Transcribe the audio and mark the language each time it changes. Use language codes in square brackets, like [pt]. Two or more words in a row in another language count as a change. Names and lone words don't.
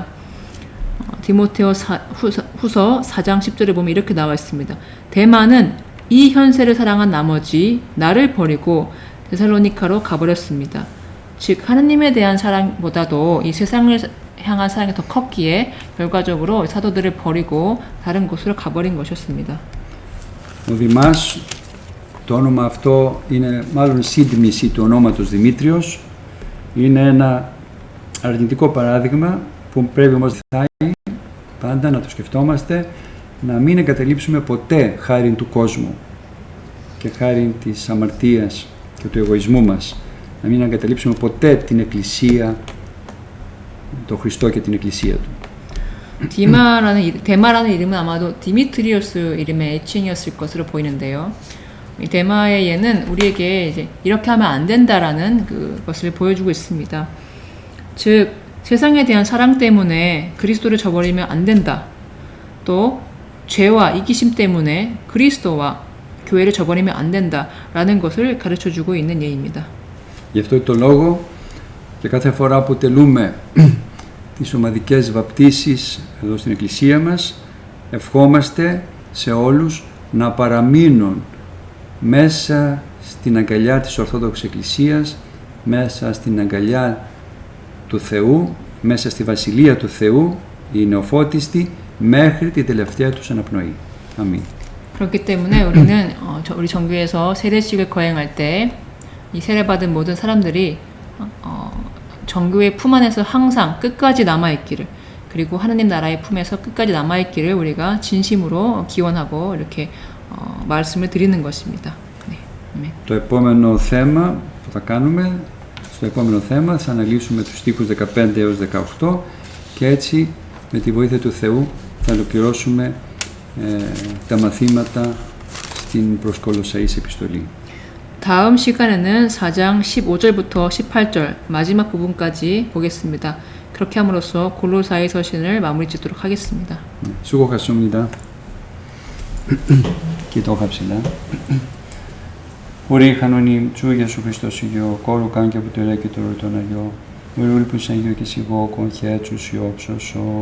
[ko] 디모테오 후서 4장 10절에 보면 이렇게 나와 있습니다. 데마는 이 현세를 사랑한 나머지 나를 버리고 데살로니카로 가버렸습니다. 즉 하느님에 대한 사랑보다도 이 세상을 향한 사랑이 더 컸기에 결과적으로 사도들을 버리고 다른 곳으로 가버린 것이었습니다. [el] Ο Δημάς, το όνομα αυτό είναι μάλλον σύντμηση του ονόματος Δημήτριος, είναι ένα αρνητικό παράδειγμα που πρέπει όμως πάντα να το σκεφτόμαστε, να μην εγκαταλείψουμε ποτέ χάριν του κόσμου και χάριν της αμαρτίας και του εγωισμού μας, να μην εγκαταλείψουμε ποτέ την Εκκλησία, τον Χριστό και την Εκκλησία Του. [ko] 데마라는 이름은 아마도 디미트리오스 이름의 애칭이었을 것으로 보이는데요. 이 데마의 예는 우리에게 이제 이렇게 하면 안 된다라는 그것을 보여주고 있습니다. 즉 세상에 대한 사랑 때문에 그리스도를 저버리면 안 된다. 또 죄와 이기심 때문에 그리스도와 교회를 저버리면 안 된다라는 것을 가르쳐주고 있는 예입니다. [el] Γι' αυτό το λόγο και κάθε φορά που τελούμε τις ομαδικές βαπτίσεις εδώ στην Εκκλησία μας, ευχόμαστε σε όλους να παραμείνουν μέσα στην αγκαλιά της Ορθόδοξης Εκκλησίας, μέσα στην αγκαλιά του Θεού, μέσα στη Βασιλεία του Θεού, οι νεοφώτιστοι, μέχρι την τελευταία τους αναπνοή. Αμήν. [ko] 그렇기 때문에 우리는 우리 정교회에서 세례식을 거행할 때 이 세례받은 모든 사람들이 정교회 품 안에서 항상 끝까지 남아있기를, 그리고 하나님 나라의 품에서 끝까지 남아있기를 우리가 진심으로 기원하고 이렇게 말씀을 드리는 것입니다. 네. 아멘. [el] Το επόμενο θέμα που θα κάνουμε, στο επόμενο θέμα θα αναλύσουμε τους στίχους 15 έως 18 και έτσι με τη βοήθεια του Θεού θα ολοκληρώσουμε τα μαθήματα στην προς Κολοσσαείς επιστολή. [ko] 다음 시간에는 4장 15절부터 18절 마지막 부분까지 보겠습니다. 그렇게 함으로써 골로사의 서신을 마무리 짓도록 하겠습니다. 수고하셨습니다. 기도합시다. 우리 하나님 주 예수 그리스도시요 거룩한 교부들의 기도를 전하여 우리 불쌍히 여기시고 권해 주시옵소서.